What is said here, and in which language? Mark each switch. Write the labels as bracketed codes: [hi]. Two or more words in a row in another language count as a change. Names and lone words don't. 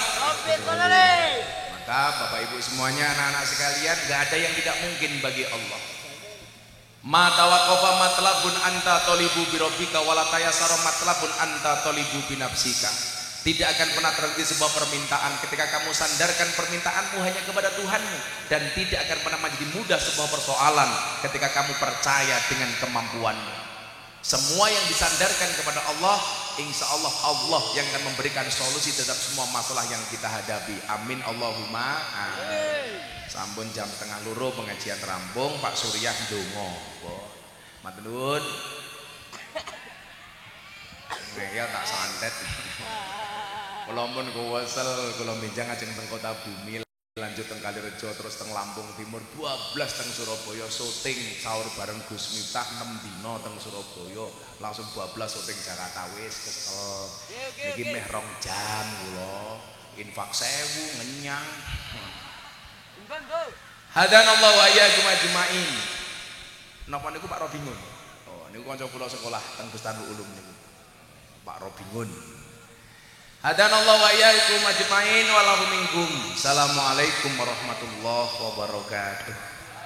[id] Maka Bapak Ibu semuanya, anak-anak sekalian, gak ada yang tidak mungkin bagi Allah. [ar] ما توقف مطلب أنت طالبه بربك ولا تيسر مطلب أنت طالبه بنفسك. [id] Tidak akan pernah terhenti sebuah permintaan ketika kamu sandarkan permintaanmu hanya kepada Tuhanmu, dan tidak akan pernah menjadi mudah sebuah persoalan ketika kamu percaya dengan kemampuanmu. Semua yang disandarkan kepada Allah, [ar] إن شاء الله [id] Allah yang akan memberikan solusi terhadap semua masalah yang kita hadapi. [ar] آمين اللهم آمين. [jv] Sampun jam tengah loro pengajian rampung, Pak Surya ndonga. Matur nuwun. Ngeyel tak santet. Kula pun kuwesel kula benjang ajeng teng kota bumi, lanjut teng Kalirejo terus teng Lampung Timur 12 teng Surabaya syuting sahur bareng Gus Miftah 6 dina teng Surabaya, langsung 12 syuting Jakarta wis kesel. Iki meh 2 jam kula infak 1000 ngenyang. [ar] هدانا الله وإياكم أجمعين. [jv] Napa niku Pak Robingun? Oh niku kanca kula sekolah teng Bustanul Ulum niku. Pak Robingun. [ar] هدانا الله وإياكم أجمعين وله منكم. السلام عليكم ورحمة الله وبركاته.